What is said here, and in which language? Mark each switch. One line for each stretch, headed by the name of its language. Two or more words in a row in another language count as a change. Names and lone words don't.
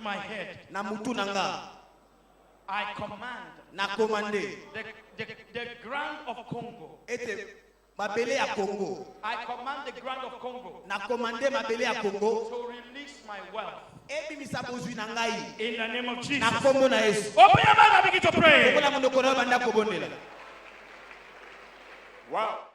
English: with my head,
Lingala: Na mutu na nga.
English: I command
Lingala: na commandé
English: the ground of Congo.
Lingala: ete mabele ya Congo,
English: I command the ground of Congo
Lingala: na commandé mabele ya Congo
English: to release my wealth
Lingala: ebimisa bozwi na ngai
English: in the name of
Lingala: na
English: Jesus.
Lingala: kombo na Yesu.
English: Open your mouth and begin to pray.
Lingala: Kola munoko na banda kobondela.
English: Wow.